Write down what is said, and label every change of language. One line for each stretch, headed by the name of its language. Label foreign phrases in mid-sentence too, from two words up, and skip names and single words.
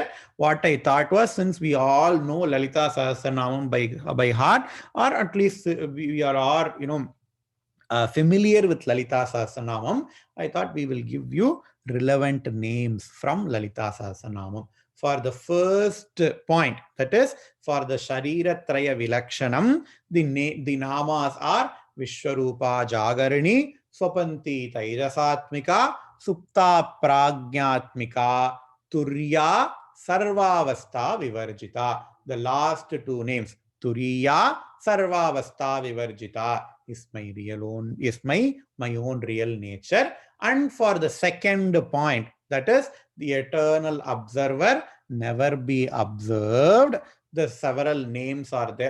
English: What I thought was, since we all know Lalita Sahasranamam by heart, or at least we are all, familiar with Lalita Sahasranamam, I thought we will give you relevant names from Lalita Sahasranamam. For the first point, that is for the
Sanskrit: Sharira Traya Vilakshanam,
English: the namas are Vishwarupa Jagarani, Swapanti Tairasatmika, Supta Pragnatmika, Turya Sarvavastha Vivarjita. The last two names, Turiya Sarvavastha Vivarjita, is my real own, is my own real nature. And for the second point, that is the eternal observer, never be observed, the several names are there.